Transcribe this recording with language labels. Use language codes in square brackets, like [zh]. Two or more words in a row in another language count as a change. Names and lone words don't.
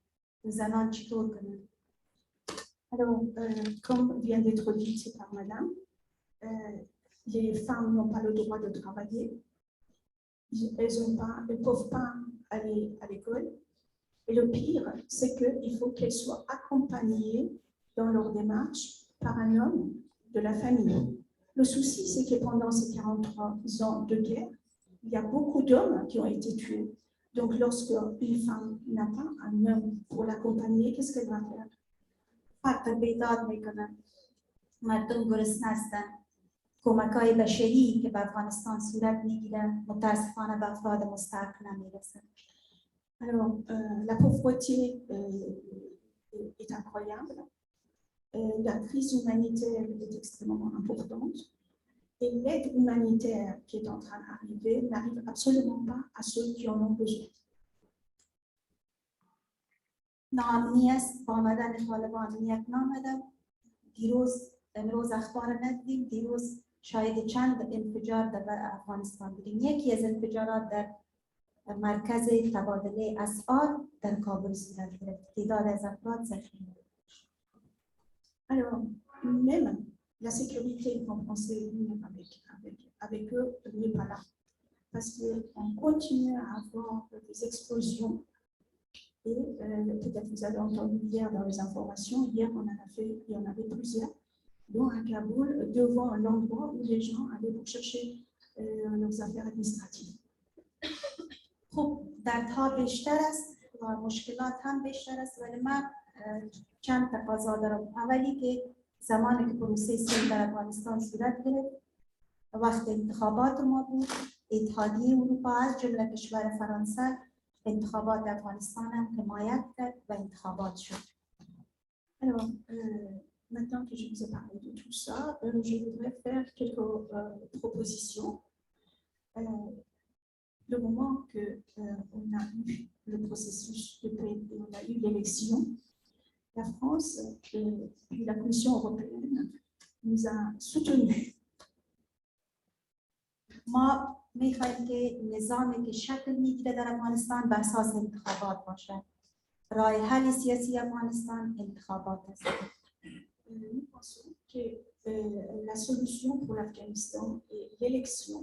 [fa] زنان چطور کنن؟ [fr] Alors, comme vient d'être dit par madame, les femmes n'ont pas le droit de travailler. Elles ne peuvent pas aller à l'école. Et le pire, c'est qu'il faut qu'elles soient accompagnées dans leur démarche par un homme de la famille. Le souci, c'est que pendant ces 43 ans de guerre, il y a beaucoup d'hommes qui ont été tués. Donc, lorsque une femme n'a pas un homme pour l'accompagner, qu'est-ce qu'elle va faire? [fa] حق بیداد میکنن، مردم گرسنه هستند. کمک‌های بشری که به افغانستان صورت میگیره متاسفانه به افراد مستحق نمیرسه. [fr] Alors, la pauvreté est incroyable. La crise humanitaire est extrêmement importante. Et l'aide humanitaire qui est en train d'arriver n'arrive absolument pas à ceux qui en ont besoin. [fa] ناامنی است با آمدن طالبان امنیت نامده. امروز اخبار ندیدیم، دیروز شاید چند انفجار در افغانستان بودیم. یکی از انفجارات در مرکز تبادله اسعار در کابل صورت گرفت. تعداد از افراد زخمی شد. [fr] Alors, même la sécurité qu'on pensait avec eux n'est pas là. Parce qu'on continue à avoir des explosions. Et peut-être vous avez entendu hier dans les informations, hier il y en avait plusieurs, dont à Kaboul, devant l'endroit où les gens allaient pour chercher leurs affaires administratives. [fa] خب دردها بیشتر است و مشکلات هم بیشتر است، ولی من چند تقاضا دارم. اولی که زمانی که پروسه صلح در افغانستان صورت گرفت، وقت انتخابات ما بود، اتحادیه اروپا از جمله کشور فرانسه انتخابات افغانستان هم حمایت کرد و انتخابات شد. [fr] Alors, maintenant que je vous ai parlé de tout ça, je voudrais faire quelques propositions. Le moment qu'on a eu le processus de paix et on a eu l'élection, la France et la Commission européenne nous a soutenus. [fa] ما میخوایم که نظامی که شکل میگیره در افغانستان بر اساس انتخابات باشه. راه حل سیاسی افغانستان انتخابات است. [fr] Nous pensons que la solution pour l'Afghanistan est l'élection.